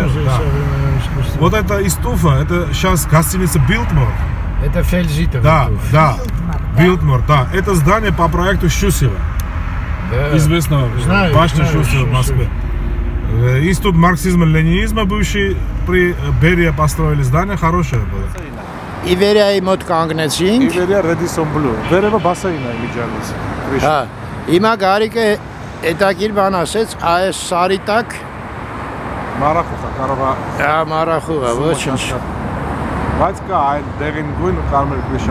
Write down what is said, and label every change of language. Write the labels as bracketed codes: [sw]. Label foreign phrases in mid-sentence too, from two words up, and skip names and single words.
[ru] Вот это Истуфа, это сейчас гостиница Билтмор. Это Фельзитов. Да. Билтмор, да. Это здание по проекту Щусева. Известного башни Щусева в Москве. Институт марксизма-ленинизма бывший при Берия построили здание, хорошее было. [hy] Իվերիայի մոտ կանգնեցինք։ Իվերիա Redison Blue։ Վերևը բասայինն է միջանից։ Հա։ Հիմա Գարիկը հետաքրքիր բան ասեց, այս սարի տակ Մարախուղա կարող է։ Հա, մարախուղա, ոչինչ։ Բայց կա այն դեղին գույն ու կարմիր կրիշան։